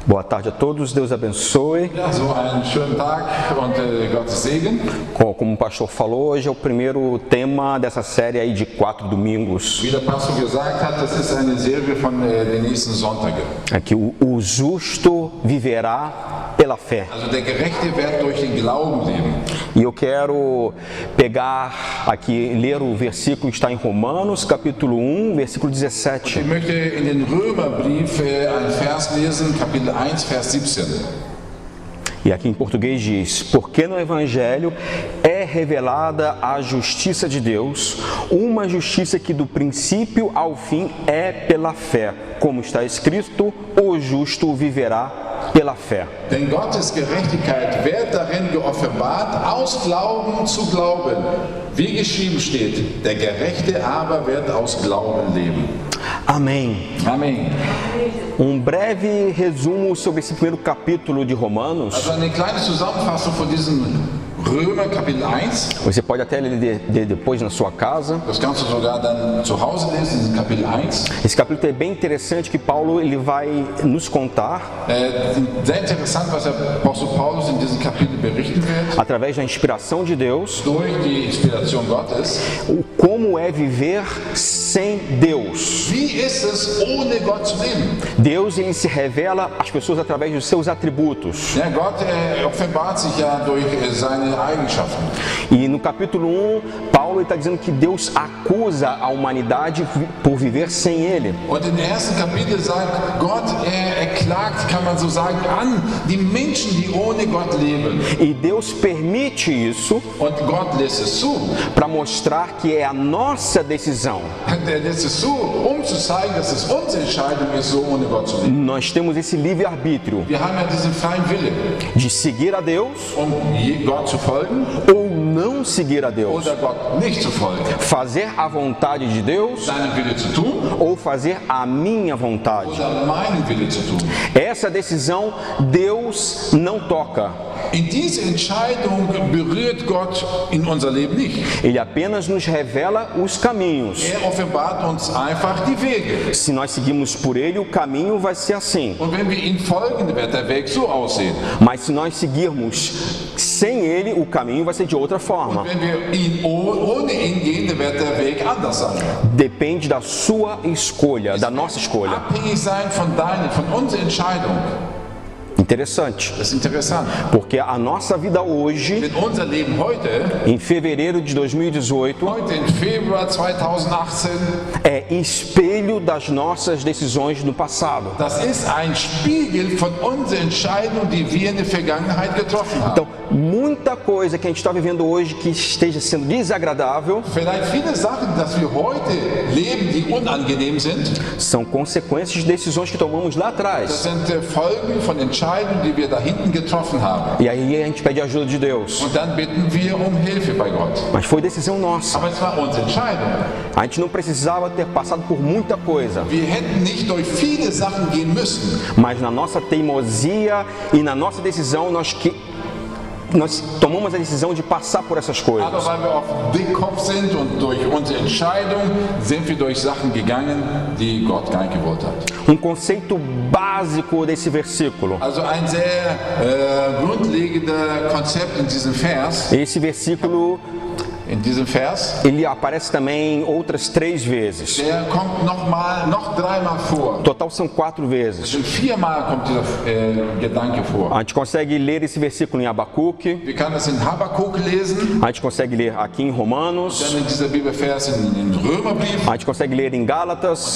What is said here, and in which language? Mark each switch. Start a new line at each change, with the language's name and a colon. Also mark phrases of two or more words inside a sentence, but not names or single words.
Portuguese: Boa tarde a todos, Deus abençoe.
German: Ja, so einen schönen Tag und Gottes Segen.
Portuguese: Como o pastor falou, hoje é o primeiro tema dessa série aí de 4 domingos.
German: Wie der Pastor gesagt hat, das ist eine Serie von den nächsten Sonntagen.
Portuguese: Aqui o justo viverá pela fé.
German: Also der Gerechte wird durch den Glauben leben.
Portuguese: E eu quero pegar aqui, ler o versículo que está em Romanos, capítulo 1, versículo 17.
German: Ich möchte in den Römerbrief einen Vers lesen, Kapitel 1, Vers 17.
Portuguese: E aqui em português diz: porque no Evangelho é revelada a justiça de Deus, uma justiça que do princípio ao fim é pela fé. Como está escrito, o justo viverá pela fé.
German: Denn Gottes Gerechtigkeit wird darin geoffenbart, aus Glauben zu Glauben. Wie geschrieben steht, der Gerechte aber wird aus Glauben leben.
Portuguese: Amém. Amém. Breve resumo sobre esse primeiro capítulo de Romanos.
German: Also eine kleine Zusammenfassung von diesem Römer Kapitel 1.
Portuguese: Você pode até ler depois na sua casa.
German: Das kannst du sogar dann zu Hause lesen, diesen Kapitel 1.
Portuguese: Esse capítulo é bem interessante, que Paulo ele vai nos contar
German: Sehr interessant, was der Apostel Paulus in diesem Kapitel berichten wird.
Portuguese: através da inspiração de Deus,
German: Durch die Inspiration Gottes.
Portuguese: como é viver sem Deus.
German: Wie ist es, ohne Gott zu leben?
Portuguese: Deus ele se revela às pessoas através dos seus atributos.
German: Ja, Gott offenbart sich ja durch seine Eigenschaften.
Portuguese: E no capítulo 1, Paulo está dizendo que Deus acusa a humanidade por viver sem Ele.
German: Und im ersten Kapitel sagt Gott, er klagt, kann man so sagen, an die Menschen, die ohne Gott leben.
Portuguese: E Deus permite isso
German: Und Gott lässt es zu.
Portuguese: para mostrar que é a nossa decisão.
German: Er lässt es zu, zu zeigen, dass es unsere Entscheidung ist, so ohne Gott zu leben.
Portuguese: Nós temos esse livre-arbítrio
German: Wir haben ja diesen freien Wille,
Portuguese: de seguir a Deus
German: Gott zu folgen
Portuguese: ou não seguir a Deus.
German: oder Gott nicht zu folgen.
Portuguese: Fazer a vontade de Deus
German: Seinen Wille zu tun
Portuguese: ou fazer a minha vontade.
German: oder meinen Wille zu tun.
Portuguese: Essa decisão Deus não toca.
German: In diese Entscheidung berührt Gott in unser Leben nicht.
Portuguese: Ele apenas nos revela os caminhos.
German: Er offenbart uns einfach die Wege.
Portuguese: Se nós seguirmos por Ele, o caminho vai ser assim.
German: Und wenn wir ihm folgen, wird der Weg so aussehen.
Portuguese: Mas se nós seguirmos sem Ele, o caminho vai ser de outra forma.
German: Wenn wir ohne ihn gehen, dann wird der Weg anders sein.
Portuguese: Depende da sua escolha, da nossa escolha.
German: Abhängig sein von unserer Entscheidung.
Portuguese: Interessante,
German: Das ist interessant.
Portuguese: porque a nossa vida hoje,
German: Denn unser Leben heute,
Portuguese: em fevereiro de 2018,
German: heute im Februar 2018,
Portuguese: é espelho das nossas decisões no passado.
German: das ist ein Spiegel von unseren Entscheidungen, die wir in der Vergangenheit getroffen haben.
Portuguese: Então, muita coisa que a gente está vivendo hoje que esteja sendo desagradável
German: Vielleicht viele Sachen, dass wir heute leben, die unangenehm sind,
Portuguese: são consequências de decisões que tomamos lá
German: das
Portuguese: atrás.
German: sind Folgen von Entscheidungen, die wir da hinten getroffen haben.
Portuguese: E aí a gente pede a ajuda de Deus.
German: Und dann bitten wir um Hilfe bei Gott.
Portuguese: Mas foi decisão nossa.
German: Aber es war unsere Entscheidung.
Portuguese: A gente não precisava ter passado por muita coisa.
German: Wir hätten nicht durch viele Sachen gehen müssen.
Portuguese: Mas na nossa teimosia e na nossa decisão, nós tomamos a decisão de passar por essas coisas.
German: Aber weil wir auf Dickkopf sind und durch unsere Entscheidung sind wir durch Sachen gegangen, die Gott gar nicht gewollt hat.
Portuguese: Conceito básico desse versículo.
German: Also ein sehr grundlegender Konzept in diesem Vers.
Portuguese: Esse versículo,
German: In diesem Vers,
Portuguese: ele aparece também outras 3 vezes.
German: der kommt noch dreimal vor.
Portuguese: Total são 4 vezes.
German: Schon viermal kommt dieser Gedanke vor.
Portuguese: A gente consegue ler esse versículo em Abacuque,
German: Wir können das in Habakkuk lesen,
Portuguese: a gente consegue ler aqui em Romanos,
German: dann in dieser Bibelvers in Römerbrief,
Portuguese: a gente consegue ler em Gálatas